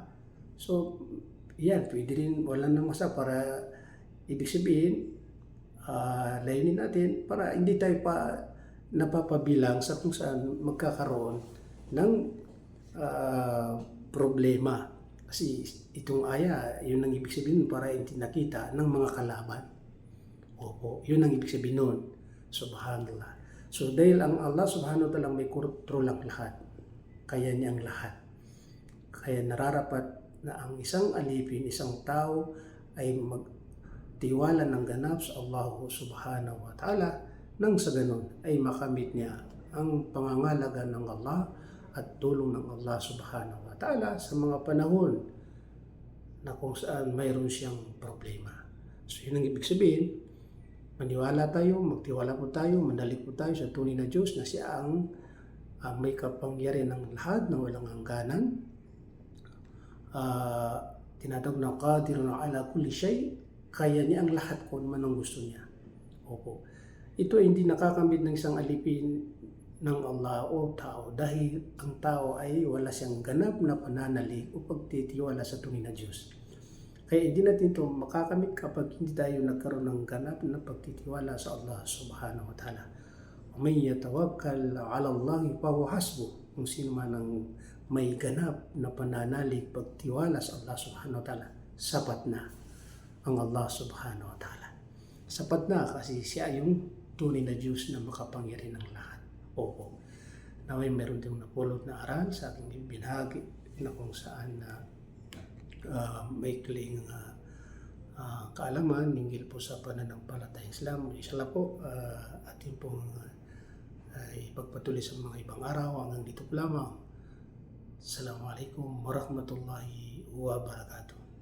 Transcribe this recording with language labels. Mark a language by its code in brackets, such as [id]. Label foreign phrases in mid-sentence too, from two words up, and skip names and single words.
[tl] So yan, pwede rin, wala nang masama para ibig sabihin layunin natin para hindi tayo pa napapabilang sa kung saan magkakaroon ng problema. Kasi itong aya, yun ang ibig sabihin para hindi nakita ng mga kalaban. Opo, yun ang ibig sabihin nun. Subhanallah. So dahil ang [ar] الله سبحانه وتعالى [tl] may kontrol ang lahat, kaya niya ang lahat. Kaya nararapat na ang isang alipin, isang tao ay magtiwala ng ganap sa [ar] الله سبحانه وتعالى, [tl] nang sa ganun ay makamit niya ang pangangalaga ng Allah at tulong ng [ar] الله سبحانه وتعالى [tl] sa mga panahon na kung saan mayroon siyang problema. So yun ang ibig sabihin, maniwala tayo, magtiwala po tayo, manalig po tayo sa tunay na Diyos na siya ang may kapangyarihan ng lahat na walang hangganan. Tinatawag na [ar] قادر على كل شيء, [tl] kaya niya ang lahat kung man ang gusto niya. Opo. Ito ay hindi nakakamit ng isang alipin ng Allah o tao dahil ang tao ay wala siyang ganap na pananalig o pagtitiwala sa tunay na Diyos. Kaya hindi natin ito makakamit kapag hindi tayo nagkaroon ng ganap na pagtitiwala sa [ar] الله سبحانه وتعالى. وَمَنْ يَتَوَكَّلْ عَلَى اللَّهِ فَهُوَ حَسْبُهُ. [tl] Kung sino man ang may ganap na pananalig, pagtiwala sa [ar] الله سبحانه وتعالى, [tl] sapat na ang [ar] الله سبحانه وتعالى. [tl] Sapat na kasi siya yung tunay na Diyos na makapangyarihan ng lahat. Opo. Naway meron din napulot na aral sa aking binahagi na kung saan na may kling kaalaman hinggil po sa pananampalatayang Islam. Inshallah po atin pong ipagpatuloy sa mga ibang araw. Hanggang dito po lamang. [ar] السلام عليكم ورحمة الله وبركاته.